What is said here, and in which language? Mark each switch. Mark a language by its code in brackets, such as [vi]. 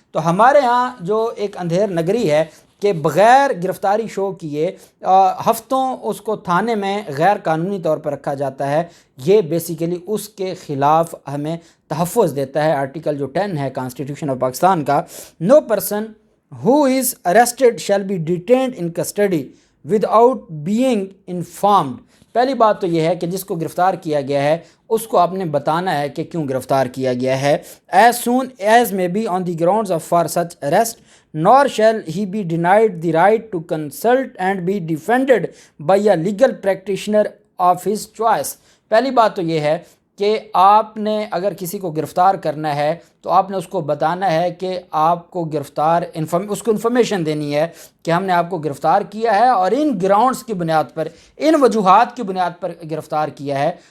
[hi] तो हमारे यहाँ जो एक अंधेर नगरी है कि बग़ैर गिरफ़्तारी शो किए हफ़्तों उसको थाने में गैर कानूनी तौर पर रखा जाता है, ये बेसिकली उसके ख़िलाफ़ हमें तहफ़्फ़ुज़ देता है आर्टिकल जो 10 है कॉन्स्टिट्यूशन ऑफ पाकिस्तान का। [en] No person who is arrested shall be detained in custody without being informed। [hi] पहली बात तो यह है कि जिसको गिरफ़्तार किया गया है उसको आपने बताना है कि क्यों गिरफ़्तार किया गया है। [en] as soon as may be on the grounds of for such arrest nor shall he be denied the right to consult and be defended by a legal practitioner of his choice। [hi] पहली बात तो यह है कि आपने अगर किसी को गिरफ़्तार करना है तो आपने उसको बताना है कि आपको गिरफ़्तार उसको इन्फॉर्मेशन देनी है कि हमने आपको गिरफ़्तार किया है और इन ग्राउंड्स की बुनियाद पर, इन वजूहात की बुनियाद पर गिरफ़्तार किया है।